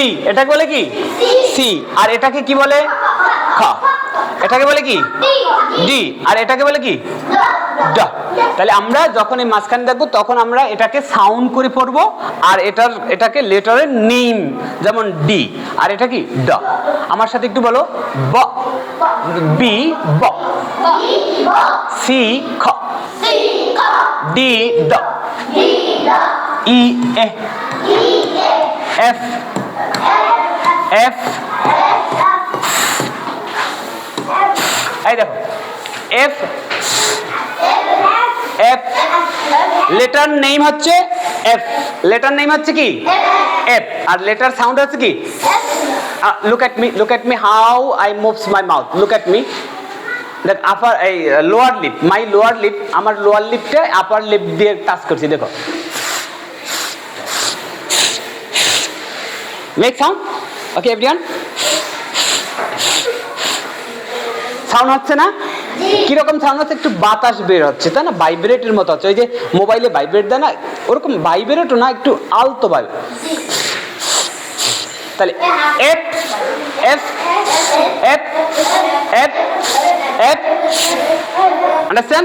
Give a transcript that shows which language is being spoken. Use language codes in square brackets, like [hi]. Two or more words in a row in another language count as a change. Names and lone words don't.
[bn] এটাকে বলে কি সি। আর এটাকে কি বলে খ। এটাকে বলে কি ডি। আর এটাকে বলে কি ড। তাহলে আমরা যখন এই মাঝখানে দেখবো, তখন আমরা এটাকে সাউন্ড করে পড়বো, আর এটাকে লেটারের নেম, যেমন ডি, আর এটা কি ড। আমার সাথে একটু বলো ব বি ব, সি খ, ডি ড, ই এ, এফ এফ। এই দেখো এফ এফ, [en] letter name [bn] হচ্ছে এফ, [en] letter name [bn] হচ্ছে কি এফ, আর [en] letter sound [bn] হচ্ছে কি [en] look at me how I moves my mouth, look at me that upper lower lip, my lower lip, [bn] আমার [en] lower lipটা upper lip [bn] দিয়ে টাচ করছি, দেখো [en] make sound, okay everyone, [bn] সাউন্ড হচ্ছে না, কিরকম সাউন্ড হচ্ছে, একটু বাতাস বের হচ্ছে তাই না, ভাইব্রেটের মতো হচ্ছে, ওই যে মোবাইলে ভাইব্রেট দেয় না, ওরকম ভাইব্রেটও না, একটু আলতো ভাবে। তাহলে এফ এফ এফ এফ এফ, আন্ডারস্ট্যান্ড।